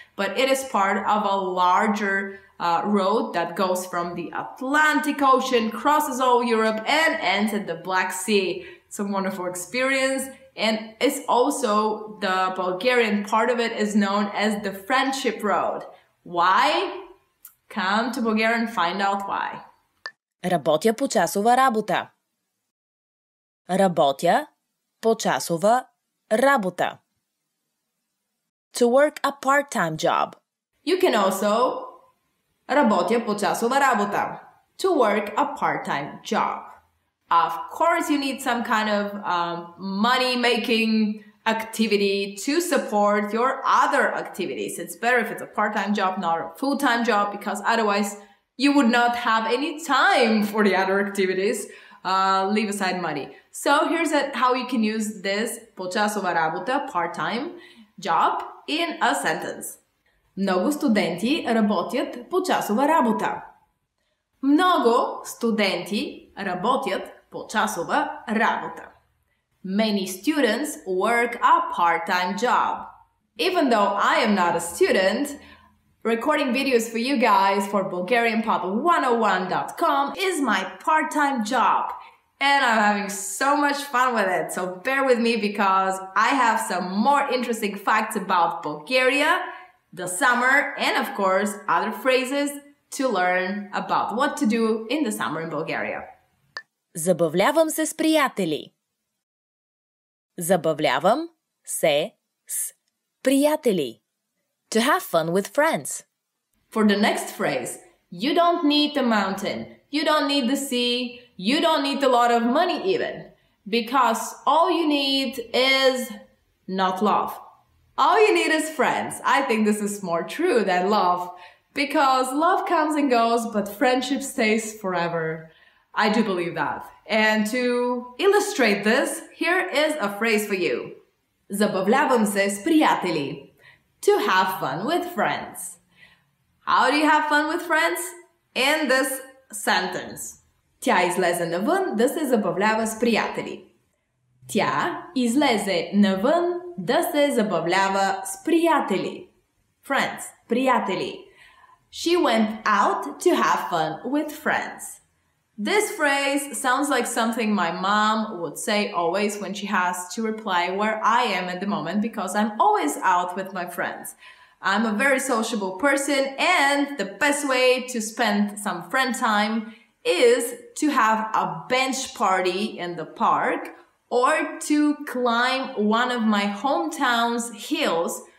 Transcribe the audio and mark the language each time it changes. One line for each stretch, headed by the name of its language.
English: But it is part of a larger road that goes from the Atlantic Ocean, crosses all Europe and ends at the Black Sea. It's a wonderful experience. And it's also the Bulgarian part of it is known as the Friendship Road. Why? Come to Bulgaria and find out why.
Bulgarian: Работя почасова работа. Работя почасова работа.
English: To work a part-time job. You can also
Bulgarian: работя почасова работа.
English: To work a part-time job. Of course, you need some kind of money-making activity to support your other activities. It's better if it's a part-time job, not a full-time job, because otherwise you would not have any time for the other activities. Leave aside money. So here's how you can use this
Bulgarian: почасова работа,
English: part-time job, in a sentence.
Bulgarian: Много студенти работят почасова работа. Много студенти работят почасова работа.
English: Many students work a part-time job. Even though I am not a student, recording videos for you guys for BulgarianPod101.com is my part-time job. And I'm having so much fun with it. So bear with me because I have some more interesting facts about Bulgaria, the summer, and of course, other phrases to learn about what to do in the summer in Bulgaria.
Bulgarian: Забавлявам се с приятели. Забавлявам се с приятели.
English: To have fun with friends. For the next phrase, you don't need a mountain, you don't need the sea, you don't need a lot of money even, because all you need is not love. All you need is friends. I think this is more true than love, because love comes and goes, but friendship stays forever. I do believe that. And to illustrate this, here is a phrase for you.
Bulgarian: Забавлявам се с приятели.
English: To have fun with friends. How do you have fun with friends? In this sentence.
Bulgarian: Тя излезе навън да се забавлява с приятели. Тя излезе навън да се забавлява с приятели.
English: Friends, приятели. She went out to have fun with friends. This phrase sounds like something my mom would say always when she has to reply where I am at the moment, because I'm always out with my friends. I'm a very sociable person, and the best way to spend some friend time is to have a bench party in the park or to climb one of my hometown's hills.